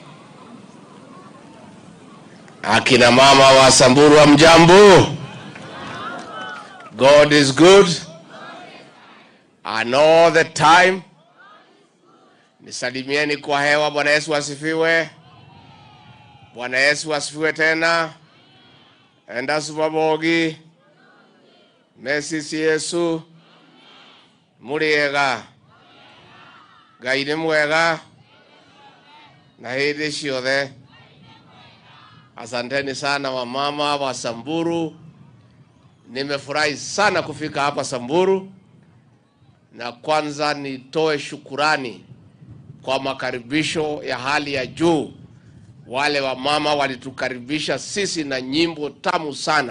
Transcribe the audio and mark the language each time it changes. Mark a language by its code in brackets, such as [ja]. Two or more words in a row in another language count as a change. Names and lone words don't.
[sw] akina mama wa Samburu wa mjambo. [en] God is good and all the time. [sw] Nisalimieni kwa hewa. Bwana Yesu asifiwe. Bwana Yesu asifiwe tena. Enda subabogi. Mesisi Yesu. [ki] Muriega. Ngai nĩ mwega. Na hĩndĩ ciothe. [sw] Asanteni sana wamama wa Samburu. Nimefurahi sana kufika hapa Samburu. Na kwanza nitoe shukurani kwa makaribisho ya hali ya juu. Wale wamama walitukaribisha sisi na nyimbo tamu sana.